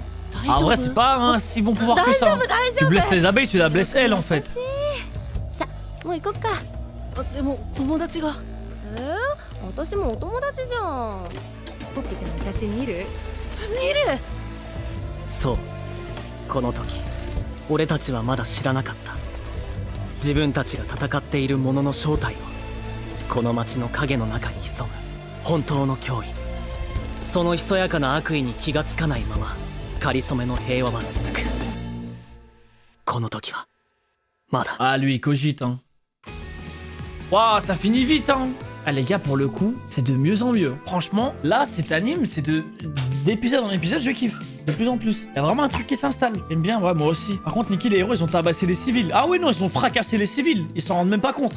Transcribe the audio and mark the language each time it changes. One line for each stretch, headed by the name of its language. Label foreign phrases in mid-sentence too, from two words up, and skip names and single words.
French: Ah, en vrai, c'est pas un si bon pouvoir que ça. Tu blesses les abeilles, tu la blesses elle en fait.
Japanese: さ、もう行こっか。でも友達が。私もお友達じゃん。ポッケちゃんの写真見る？見る。そう。この時、俺たちはまだ知らなかった。自分たちが戦っているものの正体を、この街の影の中に潜む本当の脅威。そのひそやかな悪意に気がつかないまま、かりそめの平和は続く。この時はまだ。
French: Ah, lui il cogite, hein. Waouh, ça finit vite, hein. Ah, les gars, pour le coup, c'est de mieux en mieux. Franchement, là, cet anime, c'est d'épisode en épisode, je kiffe. De plus en plus. Il y a vraiment un truc qui s'installe. J'aime bien, ouais, moi aussi. Par contre, Nikki, les héros, ils ont tabassé les civils. Ah oui, non, ils ont fracassé les civils. Ils s'en rendent même pas compte.